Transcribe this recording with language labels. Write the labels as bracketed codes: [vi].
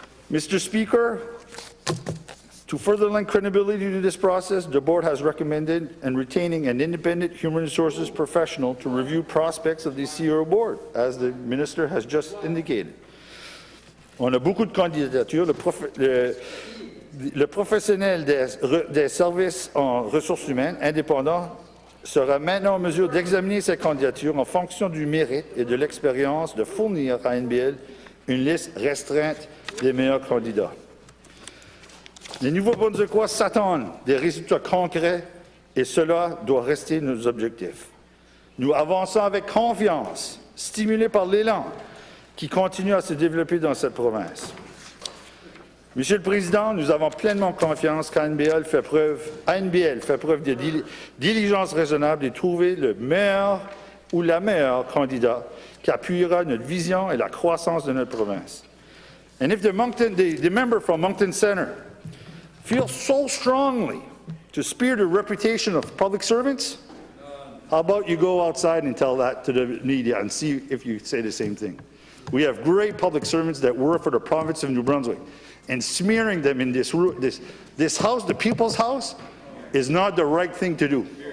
[en] Mr. Speaker, to further lend credibility to this process, the board has recommended and retaining an independent human resources professional to review prospects of the CEO board, as the minister has just indicated. [fr] On a beaucoup de candidatures. Le professionnel des services en ressources humaines indépendants sera maintenant en mesure d'examiner ces candidatures en fonction du mérite et de l'expérience de fournir à ANBL une liste restreinte des meilleurs candidats. Les Nouveaux-Brunswickois s'attendent des résultats concrets et cela doit rester nos objectifs. Nous avançons avec confiance, stimulés par l'élan qui continue à se développer dans cette province. Monsieur le Président, nous avons pleinement confiance qu'ANBL fait preuve de diligence raisonnable et trouver le meilleur ou la meilleure candidat qui appuiera notre vision et la croissance de notre province. [en] And if the member from Moncton Centre feels so strongly to spear the reputation of public servants, how about you go outside and tell that to the media and see if you say the same thing. We have great public servants that work for the province of New Brunswick, and smearing them in this house, the people's house, is not the right thing to do.